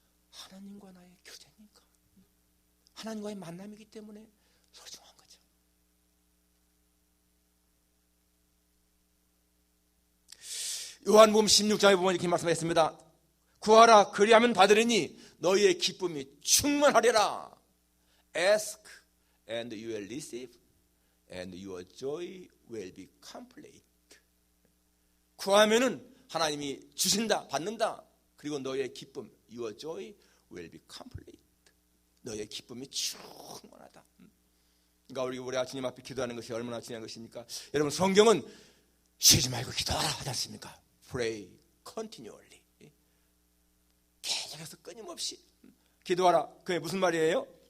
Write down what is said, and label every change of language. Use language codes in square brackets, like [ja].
[ko] 하나님과 나의 교제니까. 하나님과의 만남이기 때문에 소중한 거죠. 요한복음 16장에 보면 이렇게 말씀했습니다. 구하라 그리하면 받으리니 너희의 기쁨이 충만하리라. [en] Ask and you will receive and your joy will be complete. [ko] 구하면은 하나님이 주신다, 받는다. 그리고 너희의 기쁨, [en] your joy will be complete. [ko] 너희의 기쁨이 충만하다. 그러니까 우리가 주님 앞에 기도하는 것이 얼마나 중요한 것입니까? 여러분 성경은 쉬지 말고 기도하라 하지 않습니까? [en] Pray continually. [ko] 계속해서 끊임없이 기도하라. 그게 무슨 말이에요?